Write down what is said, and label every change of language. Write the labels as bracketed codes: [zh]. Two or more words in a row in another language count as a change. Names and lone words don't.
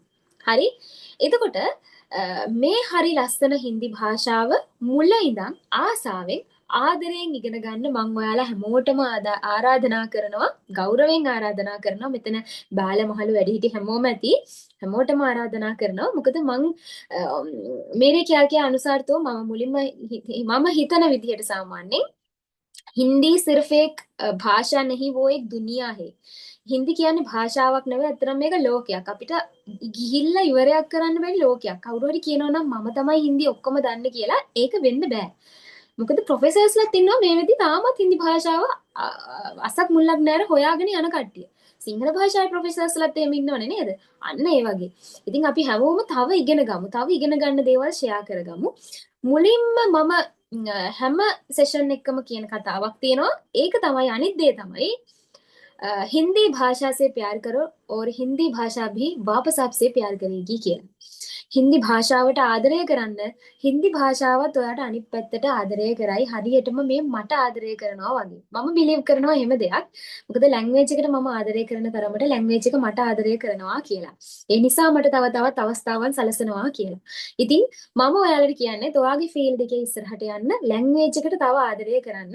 [si] හරි? එතකොට මේ හරි ලස්සන හින්දි භාෂාව මුල ඉඳන් ආසාවෙන් ආදරයෙන් ඉගෙන ගන්න මම ඔයාලා හැමෝටම ආරාධනා කරනවා ගෞරවයෙන් ආරාධනා කරනවා මෙතන බාල මහලු වැඩිහිටි හැමෝම ඇති හැමෝටම ආරාධනා කරනවා මොකද මං [hi] मेरे क्या क्या अनुसार तो [si] මම මුලින්ම මම හිතන විදිහට සාමාන්‍යයෙන් [hi] हिंदी सिर्फ एक भाषा नहीं वो एक दुनिया है [si] හින්දි කියන්නේ භාෂාවක් නෙවෙයි අතරම මේක ලෝකයක් අපිට ගිහිල්ලා ඉවරයක් කරන්න බැරි ලෝකයක් කවුරු හරි කියනවා නම් මම තමයි හින්දි ඔක්කොම දන්නේ කියලා ඒක වෙන්න බෑ මොකද ප්‍රොෆෙසර්ස්ලාත් ඉන්නවා මේ වෙද්දි තාමත් හින්දි භාෂාව අසක් මුල්ලක් නැර හොයාගෙන යන කට්ටිය සිංහල භාෂාවේ ප්‍රොෆෙසර්ස්ලාත් එහෙම ඉන්නවනේ නේද? අන්න ඒ වගේ. ඉතින් අපි හැමෝම තව ඉගෙන ගමු. තව ඉගෙන ගන්න දේවල් ෂෙයා කරගමු. මුලින්ම මම හැම සෙෂන් එකකම කියන කතාවක් තියෙනවා. ඒක තමයි අනිත් දේ තමයි [hi] हिंदी भाषा से प्यार करो और हिंदी भाषा भी वापस आपसे प्यार करेगी [si] කියලා. හින්දි භාෂාවට ආදරය කරන්න හින්දි භාෂාවත් ඔයාට අනිත් පැත්තට ආදරය කරයි හරියටම මේ මට ආදරය කරනවා වගේ. මම බිලීව් කරනවා එහෙම දෙයක්. මොකද ලැන්ග්වේජ් එකට මම ආදරය කරන තරමට ලැන්ග්වේජ් එක මට ආදරය කරනවා කියලා. ඒ නිසා මට තව තවත් අවස්ථාවන් සලසනවා කියලා. ඉතින් මම ඔයාලට කියන්නේ ඔයාගේ ෆීල්ඩ් එකේ ඉස්සරහට යන්න ලැන්ග්වේජ් එකට තව ආදරය කරන්න.